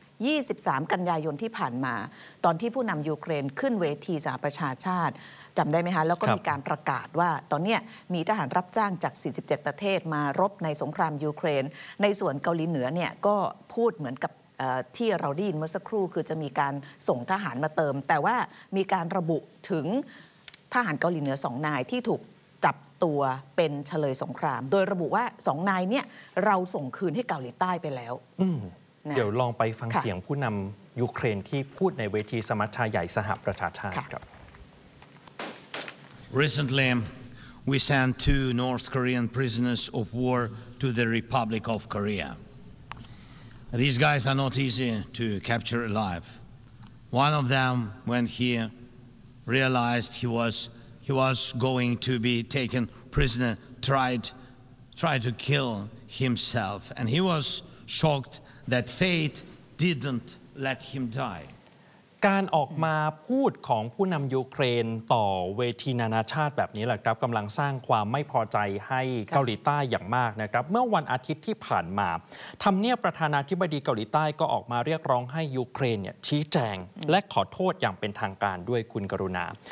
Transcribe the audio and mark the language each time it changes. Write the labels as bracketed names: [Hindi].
[Thai] 23กันยายนที่ผ่านมาตอนที่ผู้นำยูเครนขึ้นเวทีสหประชาชาติจำได้ไหมคะแล้วก็มีการประกาศว่าตอนนี้มีทหารรับจ้างจาก47ประเทศมารบในสงครามยูเครนในส่วนเกาหลีเหนือเนี่ยก็พูดเหมือนกับที่เราได้ยินเมื่อสักครู่คือจะมีการส่งทหารมาเติมแต่ว่ามีการระบุถึงทหารเกาหลีเหนือ2นายที่ถูกจับตัวเป็นเฉลยสงครามโดยระบุว่า2นายเนี่ยเราส่งคืนให้เกาหลีใต้ไปแล้ว เดี๋ยวลองไปฟังเสียงผู้นำยูเครนที่พูดในเวทีสมัชชาใหญ่สหประชาชาติครับ [English] Recently we sent two North Korean prisoners of war to the Republic of Korea. These guys are not easy to capture alive. One of them went here realized he was going to be taken prisoner, tried to kill himself. And he was shocked that fate didn't let him die. [Thai] การออกมาพูดของผู้นำยูเครนต่อเวทีนานาชาติแบบนี้แหละครับกำลังสร้างความไม่พอใจให้เกาหลีใต้อย่างมากนะครับเมื่อวันอาทิตย์ที่ผ่านมาทำเนียบประธานาธิบดีเกาหลีใต้ก็ออกมาเรียกร้องให้ยูเครนเนี่ยชี้แจงและขอโทษอย่างเป็นทางการด้วยคุณกรุณา